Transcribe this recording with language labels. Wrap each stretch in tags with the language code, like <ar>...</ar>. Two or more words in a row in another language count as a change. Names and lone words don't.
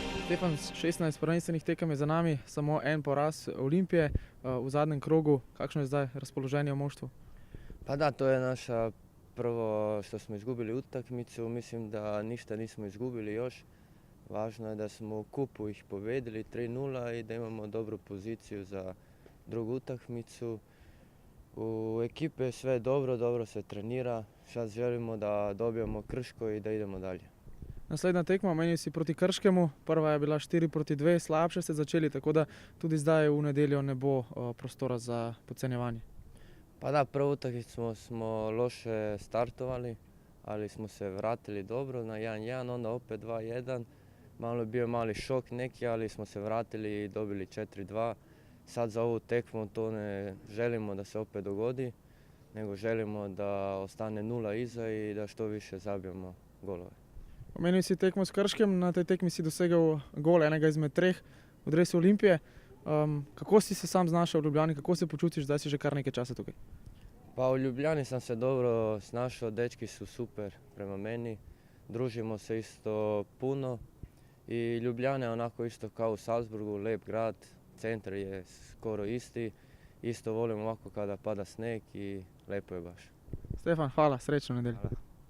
<sl>Stefan, 16 prvenstvenih tekem je za nami, samo en poraz Olimpije v zadnjem krogu. Kakšno je zdaj razpoloženje v moštvu?</sl> <sr>Pa da, to je naša prvo što smo izgubili utakmicu. Mislim da ništa nismo izgubili još. Važno je da smo u kupu ih pobedili 3:0 i da imamo dobru poziciju za drugu utakmicu. U ekipe je sve dobro, dobro se trenira. Sad želimo da dobijemo Krško i da idemo dalje.</sr> <sl>Naslednja tekma, omenil si proti Krškemu, prva je bila 4:2, slabše ste začeli, tako da tudi zdaj v nedeljo ne bo prostora za podcenjevanje.</sl> <sr>Pa da, prvu utakmicu smo loše startovali, ali smo se vratili dobro na 1:1, onda opet 2:1. Malo je bio mali šok neki, ali smo se vratili i dobili 4:2. Sad za ovu tekmu to ne želimo da se opet dogodi, nego želimo da ostane 0 iza i da što više zabijemo golove.</sr> <sl>Omenil si tekmo s Krškem, na tej tekmi si dosegel gol, enega izmed treh v dresu Olimpije. Kako si se sam znašel v Ljubljani, kako se počutiš, zdaj si že kar nekaj časa tukaj?</sl> <sr>Pa u Ljubljani sam se dobro snašao, dečki su super prema meni, družimo se isto puno i Ljubljana je onako isto kao u Salzburgu, lijep grad, centar je skoro isti, isto volim ovako kada pada sneg i lepo je baš.</sr> <sl>Stefan, hvala, srečno v nedeljo.</sl> <sr>Hvala.</sr>